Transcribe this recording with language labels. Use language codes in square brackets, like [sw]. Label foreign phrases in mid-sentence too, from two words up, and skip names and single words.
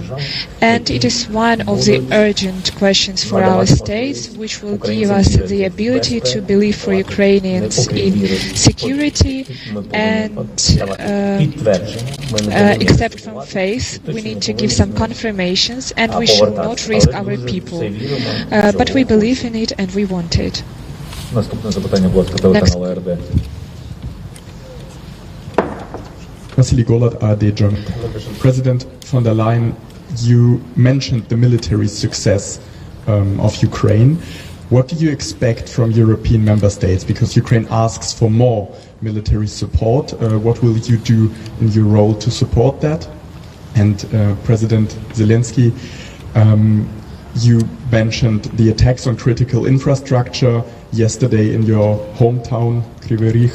[en] And it is one of the urgent questions for our states, which will give us the ability to believe for Ukrainians in security, and except from faith, we need to give some confirmations, and we should not risk our people. But we believe in it and we want it. [uk] Наступне запитання, будь ласка, телеканал АРД. [en] Vasily Golod, ARD German. President von der Leyen, you mentioned the military success of Ukraine. What do you expect from European member states? Because Ukraine asks for more military support. What will you do in your role to support that? And President Zelensky, you mentioned the attacks on critical infrastructure yesterday in your hometown, Kryvyi Rih.